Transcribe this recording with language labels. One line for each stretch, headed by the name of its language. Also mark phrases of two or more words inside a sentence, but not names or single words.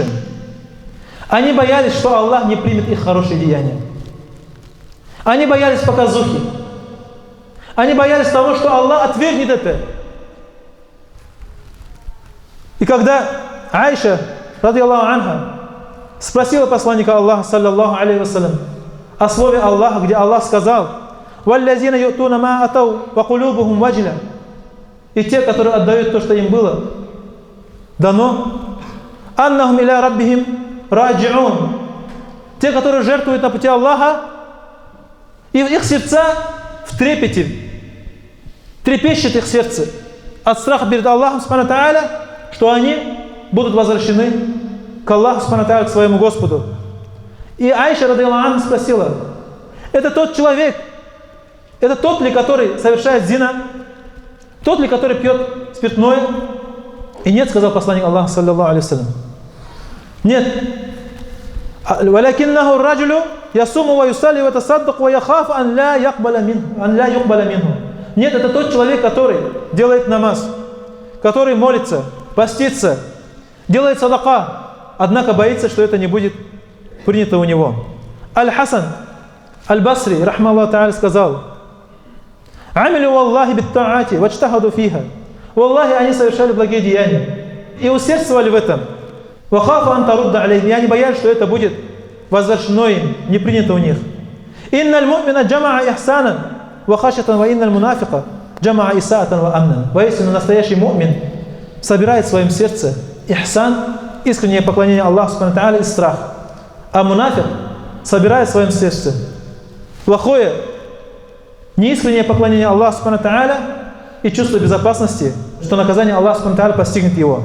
Russian: Они боялись, что Аллах не примет их хорошие деяния. Они боялись показухи. Они боялись того, что Аллах отвергнет это. И когда Айша,
Arabic: رضي الله عنها,
Russian: спросила посланника Аллаха,
Arabic: صلى الله عليه وسلم,
Russian: о слове Аллаха, где Аллах сказал:
Arabic: «والذين يؤتون ما آتوا وقلوبهم وجلة».
Russian: И те, которые отдают то, что им было дано,
Arabic: «أنهم إلى ربهم راجعون».
Russian: Те, которые жертвуют на пути Аллаха, и их сердца в трепете, трепещет их сердце от страха перед Аллахом
Arabic: سبحانه وتعالى,
Russian: что они будут возвращены к Аллаху
Arabic: سبحانه وتعالى,
Russian: к своему Господу. И Айша,
Arabic: رضي الله عنها,
Russian: спросила: это тот человек, это тот ли, который совершает зина, тот ли, который пьет спиртное? И нет, сказал посланник Аллаха,
Arabic: صلى الله عليه وسلم.
Russian: Нет.
Arabic: «ولكنه الرجل يصوم ويصلي ويتصدق ويخاف أن لا يقبل منه».
Russian: Нет, это тот человек, который делает намаз, который молится, постится, делает садака, однако боится, что это не будет принято у него.
Arabic: Аль-Хасан Аль-Басри, رحمه الله تعالى قال عملوا والله بالطاعات واجتهدوا فيها». Валлахи,
Russian: они совершали благие деяния и усердствовали в этом.
Arabic: «وخافوا أن ترد عليهم».
Russian: И они боялись, что это будет возвращено им, не принято у них.
Arabic: «إن المؤمن جمع إحسانا وخشية وإن المنافق جمع إساءة وأمنا».
Russian: Воистину, настоящий му'мин собирает в своем сердце ихсан, искреннее поклонение Аллаху
Arabic: سبحانه وتعالى,
Russian: и страх. А мунафик собирает в своем сердце плохое, неискреннее поклонение Аллаху
Arabic: سبحانه وتعالى
Russian: и чувство безопасности, что наказание Аллаха
Arabic: سبحانه وتعالى
Russian: постигнет его.